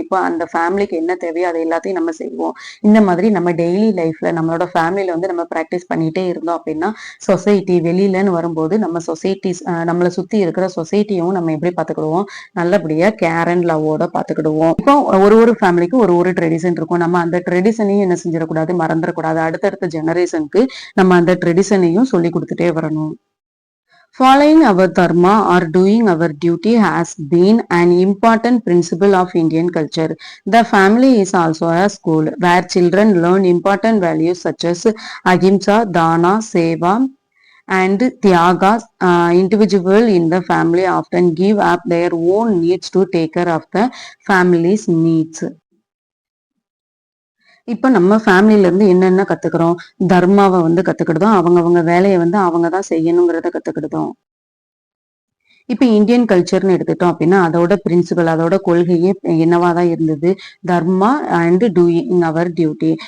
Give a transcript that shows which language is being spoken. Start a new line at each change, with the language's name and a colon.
Tamil: இப்போ அந்த ஃபேமிலிக்கு என்ன தேவையோ அதை எல்லாத்தையும் நம்ம செய்வோம். இந்த மாதிரி நம்ம டெய்லி லைஃப்ல நம்மளோட ஃபேமிலியில வந்து நம்ம பிராக்டிஸ் பண்ணிட்டே இருந்தோம் அப்படின்னா சொசைட்டி வெளியிலன்னு வரும்போது நம்ம சொசைட்டிஸ், நம்மளை சுத்தி இருக்கிற சொசைட்டியும் நம்ம எப்படி பாத்துக்கிடுவோம், நல்லபடியா
English: care and லவ்வோட
Tamil: பாத்துக்கிடுவோம். இப்போ ஒரு ஃபேமிலிக்கு ஒரு ட்ரெடிஷன் இருக்கும். நம்ம அந்த ட்ரெடிஷனையும் என்ன செஞ்சிடக்கூடாது, மறந்துடக்கூடாது. அடுத்தடுத்த ஜெனரேஷனுக்கு நம்ம அந்த ட்ரெடிஷனையும் சொல்லி கொடுத்துட்டே வரணும்.
English: Following our dharma or doing our duty has been an important principle of Indian culture. The family is also a school where children learn important values such as ahimsa, dana, seva, and tyaga. Individual in the family often give up their own needs to take care of the family's needs.
Tamil: இப்ப நம்ம ஃபேமிலில இருந்து என்னென்ன கத்துக்கிறோம், தர்மாவை வந்து கத்துக்கிட்டோம், அவங்க வேலையை வந்து அவங்கதான் செய்யணுங்கிறத கத்துக்கிட்டோம். இப்ப இந்தியன் கல்ச்சர்னு எடுத்துட்டோம் அப்படின்னா அதோட பிரின்சிபல், அதோட கொள்கையே என்னவாதான் இருந்தது, தர்மா
English: And doing our duty.